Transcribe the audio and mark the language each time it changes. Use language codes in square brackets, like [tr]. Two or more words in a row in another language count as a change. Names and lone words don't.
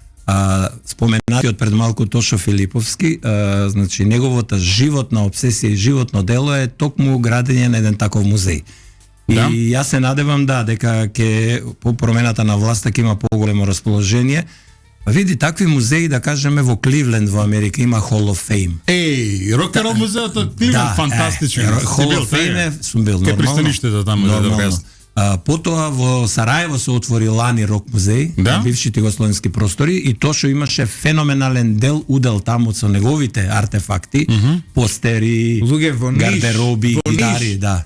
[mk] Споменатиот пред малку Тошо Филиповски, значи неговата животна обсесија и животно дело е токму градење на еден таков музеј. Да. И јас се надевам дека ќе по промената на власта ќе има поголемо расположение. Види, такви музеи, да кажеме, во Кливленд во Америка има Hall of Fame. Еј, рок н рол музеот од Кливленд фантастичен. Hall of Fame сум бил Кај нормално. пристаништето таму да Нормално. добре. Потоа во Сараево се отвори Лани рок музеј, Да? на бившите југословенски простори и Тошо имаше феноменален удел таму со неговите артефакти, постери, Луѓе во Ниш, гардероби, во Ниш, гитари, да.